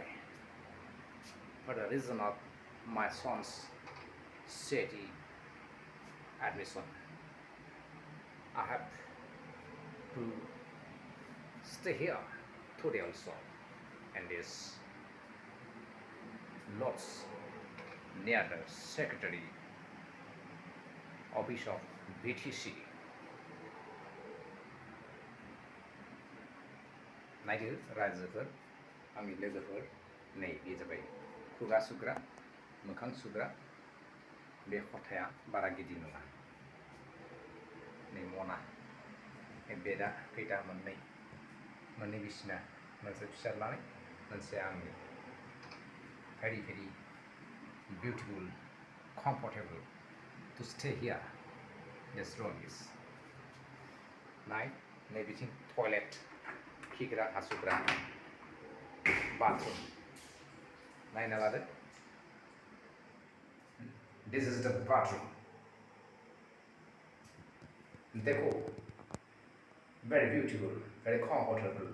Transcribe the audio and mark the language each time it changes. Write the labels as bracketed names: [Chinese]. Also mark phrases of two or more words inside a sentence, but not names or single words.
[English] for the reason of my son's city admission, I have to stay here today also, and this lots near the secretary office of BTC. [Bodo] नायदो रायजोफोर, आंनि लोगोफोर, नै बे जाबाय खुगा सुग्रा, मोखां सुग्रा। बे खथाया बारा गिदिर नङा। नै मना, बेडआ खैथा मोननै बिसिना, मोनसे फिसाज्लानि, मोनसे आंनि। [English] Very beautiful, comfortable to stay here. This room is nice. Maybe toilet, [Bodo] खिग्रा हासुग्रा, bathroom. नायना लादो. [English] This is the bathroom. देखो, very beautiful, very comfortable.